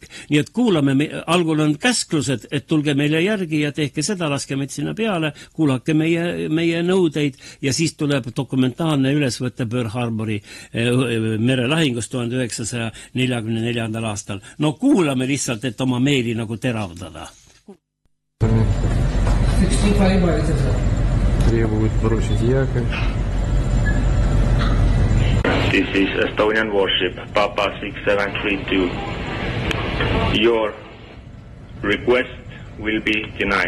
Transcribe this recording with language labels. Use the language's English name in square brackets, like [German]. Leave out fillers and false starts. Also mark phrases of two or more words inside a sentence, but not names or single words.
[Estonian] Nii et kuulame, algul on käsklused, et tulge meile järgi ja tehke seda, laske meid sinna peale, kuulake meie nõudeid ja siis tuleb dokumentaalne ülesvõtte Pearl Harbori merelahingust 1944. aastal. Kuulame lihtsalt, et oma meeli nagu teravdada. [Russian] 65 требует бросить якорь. [English] This is Estonian warship Papa 6732. Your request will be denied.